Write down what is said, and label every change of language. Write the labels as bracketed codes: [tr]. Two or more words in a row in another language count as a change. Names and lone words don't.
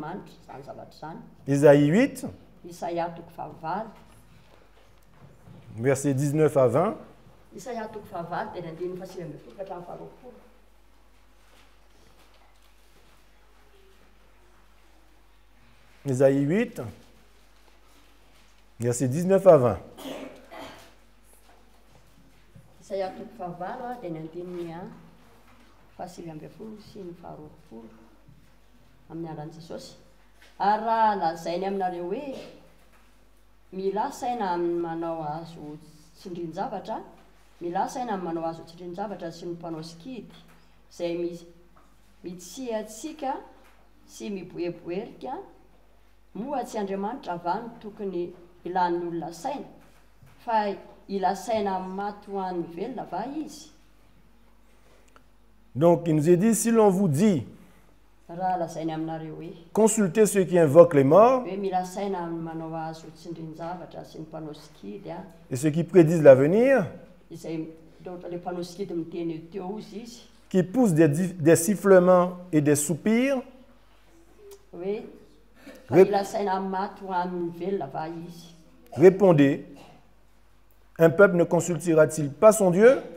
[fr] Ésaïe 8, versets 19 à 20. Ésaïe 8, versets 19 à 20. [mg] Ara lazainy aminareo hoe mila saina amin'ny manao azo tsindrin-javatra, mila saina amin'ny manao azo tsindrin-javatra sy ny mpanao sikidy izay mitsiatsika sy miboeboerika, moa tsy Andriamanitra avany tokony ilan'ny olona saina, fa ila saina amin'ny maty ho an'ny velona va izy. [fr] Donc il nous est dit, si l'on vous dit consultez ceux qui invoquent les morts et ceux qui prédisent l'avenir, qui poussent des sifflements et des soupirs, répondez, un peuple ne consultera-t-il pas son Dieu?